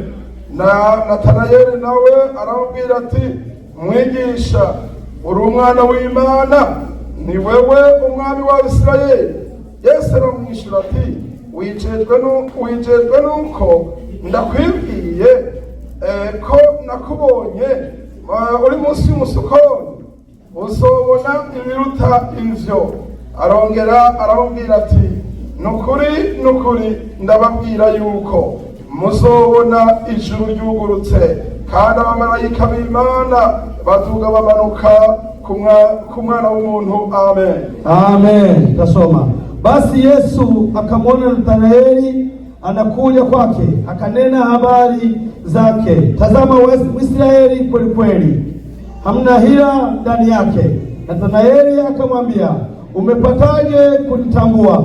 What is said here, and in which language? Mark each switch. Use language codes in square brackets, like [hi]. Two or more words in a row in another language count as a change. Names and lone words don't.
[rn] Na Nathanaeli nawe aramubwira ati mwigisha uri umwana w'Imana, ni wewe umwami wa Isirayeli. Yesu aramwishyura ati wijejwe nuko ndakwibwiye ko nakubonye uri munsi y'umusukoni uzobona ibiruta ivyo. arongera arababwira ati nukuri ndababwira yuko muzobona ijuru ryugurutse kandi abamarayika b'Imana baduga bamanuka ku mwana w'umuntu. Amen, [sw] amen. Tasoma. Basi Yesu akamwona Nathanaeli anakuja kwake, akanena habari zake, tazama Mwisraeli kweli kweli, hamna hila ndani yake. Nathanaeli akamwambia, umepataje kunitambua?